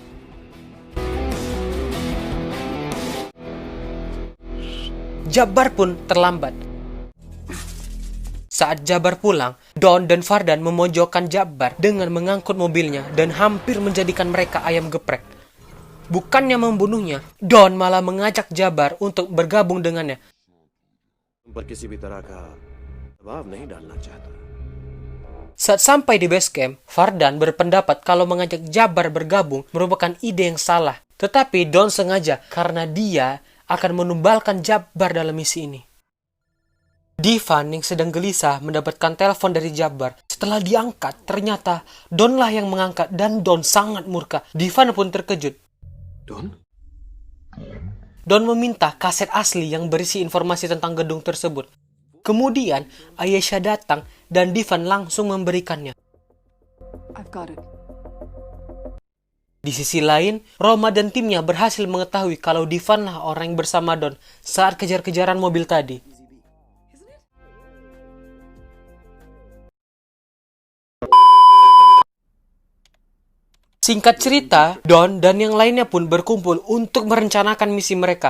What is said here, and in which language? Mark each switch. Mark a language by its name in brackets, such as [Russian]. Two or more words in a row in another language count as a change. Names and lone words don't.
[Indonesian] Jabbar pun terlambat. Saat Jabbar pulang, Don dan Vardan memojokkan Jabbar dengan mengangkut mobilnya dan hampir menjadikan mereka ayam geprek. Bukannya membunuhnya, Don malah mengajak Jabbar untuk bergabung dengannya. [Hindi] पर किसी भी तरह का दबाव नहीं डालना चाहता. [Indonesian] Saat sampai di [English] base camp, [Indonesian] Vardan berpendapat kalau mengajak Jabbar bergabung merupakan ide yang salah. Tetapi Don sengaja karena dia akan menumbalkan Jabbar dalam misi ini. Divan yang sedang gelisah mendapatkan telepon dari Jabbar. Setelah diangkat, ternyata Donlah yang mengangkat dan Don sangat murka. Divan pun terkejut. Don? Don meminta kaset asli yang berisi informasi tentang gedung tersebut. Kemudian, Ayesha datang dan Divan langsung memberikannya. [English] I've got it. [Indonesian] Di sisi lain, Roma dan timnya berhasil mengetahui kalau Divan lah orang yang bersama Don saat kejar-kejaran mobil tadi. Singkat cerita, Don dan yang lainnya pun berkumpul untuk merencanakan misi mereka.